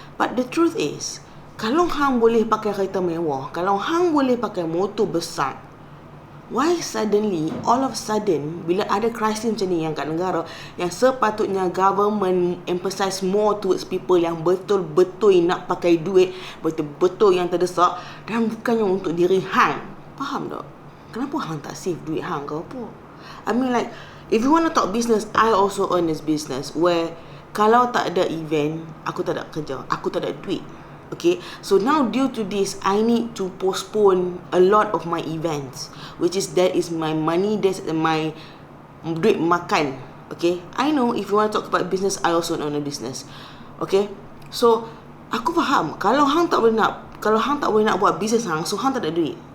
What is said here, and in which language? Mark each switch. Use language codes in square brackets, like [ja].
[en] But the truth is, [ms] kalau hang boleh pakai kereta mewah, kalau hang boleh pakai motor besar, [en] why suddenly, all of a sudden, [ms] bila ada krisis macam ni yang kat negara, yang sepatutnya government emphasize more towards people yang betul-betul nak pakai duit, betul-betul yang terdesak, dan bukannya untuk diri hang. Faham tak? Kenapa hang tak save duit hang ke apa? [en] I mean like, if you want to talk business, I also earn this business where [ms] kalau tak ada event, aku tak ada kerja, aku tak ada duit. [en] Okay, so now due to this, I need to postpone a lot of my events, which is that is my money, that's my duit makan. Okay, I know if you want to talk about business, I also own a business. Okay, so [ms] aku faham kalau hang tak boleh nak buat business hang, so hang tak ada duit.